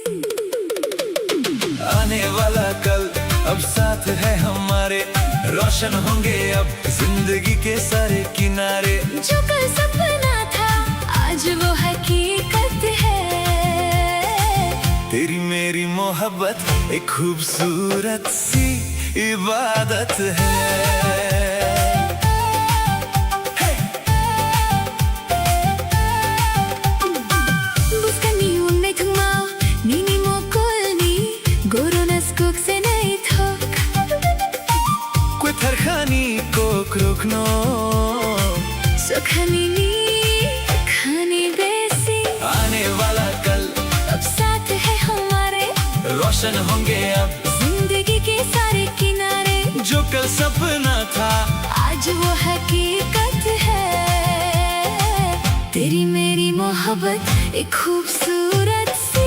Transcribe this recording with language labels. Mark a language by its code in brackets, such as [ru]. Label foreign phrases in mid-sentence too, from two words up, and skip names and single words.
[hi] आने वाला कल अब साथ है हमारे, रोशन होंगे अब जिंदगी के सारे किनारे। जो कल सपना था आज वो हकीकत है। तेरी मेरी मोहब्बत एक खूबसूरत सी इबादत है। [trp] Buscamiung nei thungmao nini mo kolni goronas kok se nei thok। Kwetar khani ko krokno सुखानी नी खानी बेसिंग। [hi] आने वाला कल रोशन होंगे अब जिंदगी के सारे किनारे। जो कल सपना था आज वो हकीकत है। तेरी मेरी मोहब्बत एक खूबसूरत सी